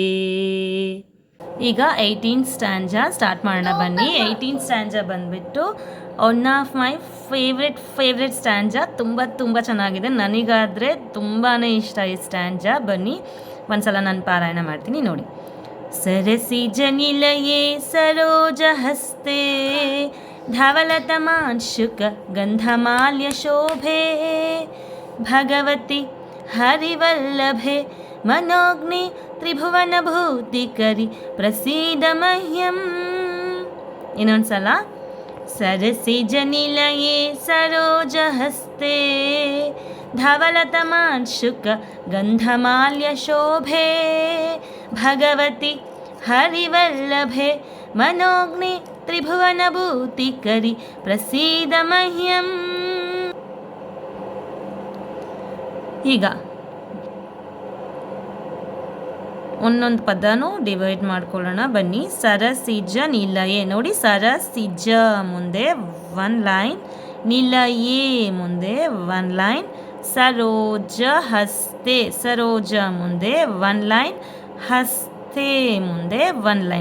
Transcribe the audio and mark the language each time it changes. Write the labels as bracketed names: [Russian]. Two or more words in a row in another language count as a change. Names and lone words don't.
[Kannada] ಈಗ 18th [English] stanza start [Kannada] ಮಾಡೋಣ ಬನ್ನಿ. 18th ಸ್ಟ್ಯಾಂಜಾ ಬಂದುಬಿಟ್ಟು [English] one of my favourite stanza. [Kannada] ತುಂಬ ಚೆನ್ನಾಗಿದೆ, ನನಗಾದರೆ ತುಂಬಾ ಇಷ್ಟ ಈ ಸ್ಟ್ಯಾಂಜಾ. ಬನ್ನಿ ಒಂದ್ಸಲ ನಾನು ಪಾರಾಯಣ ಮಾಡ್ತೀನಿ ನೋಡಿ. [Sanskrit] सरसिजनिलये सरोजहस्ते धवलतमांशुक गन्धमाल्यशोभे भगवति हरिवल्लभे मनोग्नि त्रिभुवनभूतिकरि प्रसीद मह्यम्. [Kannada] ಇನ್ನೊಂದ್ಸಲ. [Sanskrit] सरसिजनिलये सरोजहस्ते धवलतमांशुक गन्धमाल्यशोभे भगवति हरिवल्लभे मनोग्नि त्रिभुवनभूतिकरि प्रसीद मह्यम्. [Kannada] ಈಗ ಒಂದೊಂದು ಪದನೂ ಡಿವೈಡ್ ಮಾಡ್ಕೊಳ್ಳೋಣ ಬನ್ನಿ. ಸರಸಿಜ ನಿಲಯೇ, ನೋಡಿ ಸರಸಿಜ ಮುಂದೆ 1 ಲೈನ್, ನಿಲಯೇ ಮುಂದೆ 1 ಲೈನ್, ಸರೋಜ ಹಸ್ತೆ, ಸರೋಜ ಮುಂದೆ 1 ಲೈನ್, ಹಸ್ತೆ ಮುಂದೆ 1 ಲೈನ್.